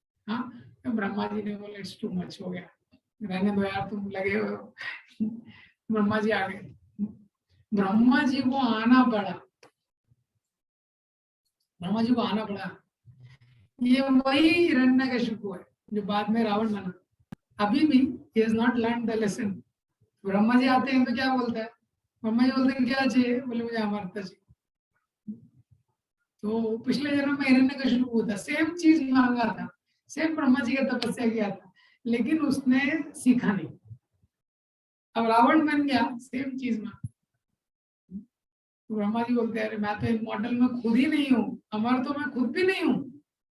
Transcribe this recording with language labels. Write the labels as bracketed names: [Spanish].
[Hindi] हाँ, तो ब्रह्मा जी ने बोला [English] it's too much [Hindi] हो गया, रहने दो यार, तुम लगे हो। ब्रह्मा जी आ गए, ब्रह्मा जी को आना पड़ा, ब्रह्मा जी को आना पड़ा। ये वही हिरण्यकशिपु है जो बाद में रावण बना। अभी भी [English] he has not learned the lesson। [Hindi] Brahma ji आते हैं तो क्या बोलता है, ब्रह्मा जी बोलते हैं क्या चाहिए, बोले मुझे अमरता चाहिए। तो पिछले जन्म में हिरण्यकशिपु था, सेम चीज मांगा था, सेम ब्रह्मा जी का तपस्या किया था, लेकिन उसने सीखा नहीं। अब रावण बन गया, सेम चीज मांगा। तो ब्रह्मा जी बोलते हैं अरे मैं तो इमॉर्टल में खुद ही नहीं हूँ, अमर तो मैं खुद भी नहीं हूँ।